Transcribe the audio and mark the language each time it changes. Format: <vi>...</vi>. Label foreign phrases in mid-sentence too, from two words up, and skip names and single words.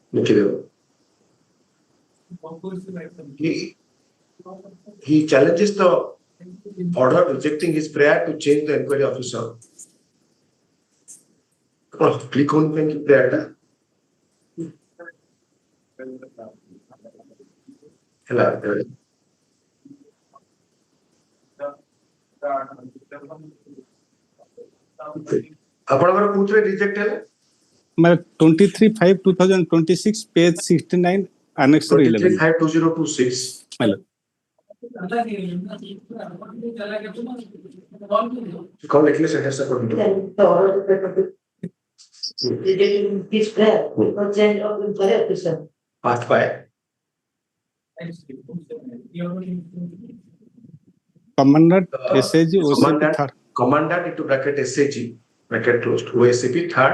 <en>He challenges the order rejecting his prayer to change the inquiry officer. Click on the prayer. Hello.</en> <or>ଆପଣଙ୍କର କୋଉଥିରେ ରିଜେକ୍ଟ ହେଲା?</or> <en>My 23/5/2026, page 69, annex 11. 23/5/2026. Hello.</en> <or>କଣ ଲେଖିଲେ ସେଟା ସେ କରନ୍ତୁ?</or> <en>Rejecting his prayer for change of inquiry officer. Part 5. Commandant SAG OCP Commandant, third. commandant into bracket SAG, bracket closed, OSCP third,</en>